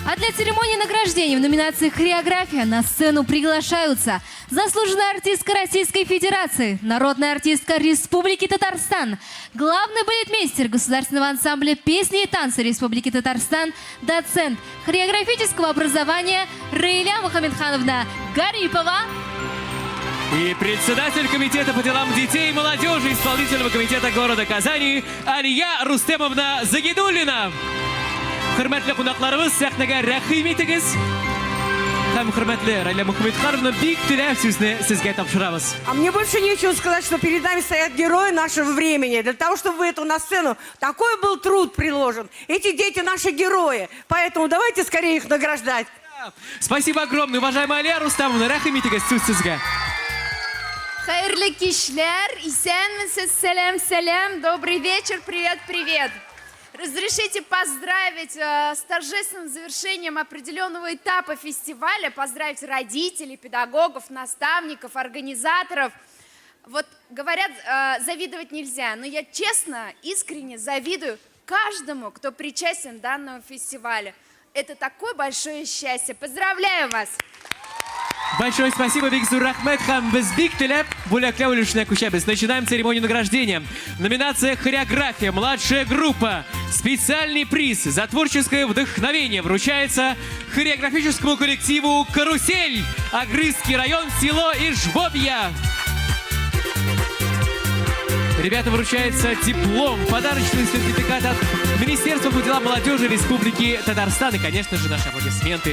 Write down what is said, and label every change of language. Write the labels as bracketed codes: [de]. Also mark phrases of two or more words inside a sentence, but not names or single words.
[ru] А для церемонии награждения в номинации «Хореография» на сцену приглашаются заслуженная артистка Российской Федерации, народная артистка Республики Татарстан, главный балетмейстер государственного ансамбля песни и танца Республики Татарстан, доцент хореографического образования Раиля Мухаммедхановна Гарипова и председатель комитета по делам детей и молодежи исполнительного комитета города Казани Алия Рустемовна Загидуллина. [tt] Хөрмәтле кунакларыбыз, сәхнәгә рәхим итегез. Һәм хөрмәтле Раиля Мухаммедхановна, бик теләп сүзне сезгә тапшырабыз. [ru] А мне больше нечего сказать, что перед нами стоят герои нашего времени. Для того, чтобы выйти на сцену, такой был труд приложен. Эти дети наши герои. Поэтому давайте скорее их награждать. Спасибо огромное, уважаемая Алия Рустемовна. [tt] Рәхим итегез сүз сезгә. Хайрлы кишлер, исәнмесез, сәлам, [ru] добрый вечер, привет. Разрешите поздравить с торжественным завершением определенного этапа фестиваля, поздравить родителей, педагогов, наставников, организаторов. Вот говорят, завидовать нельзя, но я честно, искренне завидую каждому, кто причастен к данному фестивалю. Это такое большое счастье. Поздравляю вас! Большое спасибо, [tt] бик зур рәхмәт һәм без бик теләп бүләкләү өлешенә күчәбез. [ru] Начинаем церемонию награждения. Номинация «Хореография. Младшая группа». Специальный приз за творческое вдохновение вручается хореографическому коллективу «Карусель». Агрызский район, село Ижбобья. Ребятам вручается диплом, подарочный сертификат от Министерства по делам молодежи Республики Татарстан и, конечно же, наши аплодисменты.